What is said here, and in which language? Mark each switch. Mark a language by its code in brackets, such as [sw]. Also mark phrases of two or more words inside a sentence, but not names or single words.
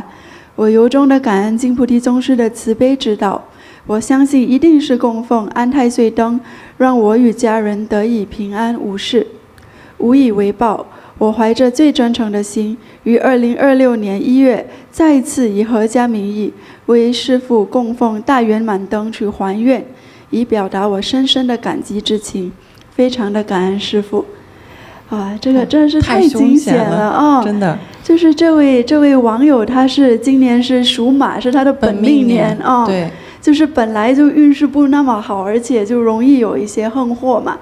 [zh] 我由衷的感恩金菩提宗師的慈悲指導，我相信一定是供奉安太歲燈，讓我與家人得以平安無事。無以為報，我懷着最真誠的心，於2026年1月再次以闔家名義為師父供奉大圓滿燈去還願，以表達我深深的感激之情，非常的感恩師父。啊，這個真是太驚險了啊！真的，就是这位網友，他是今年是屬馬，是他的本命年啊。对。就是本來就運勢不那麼好，而且就容易有一些橫禍嘛。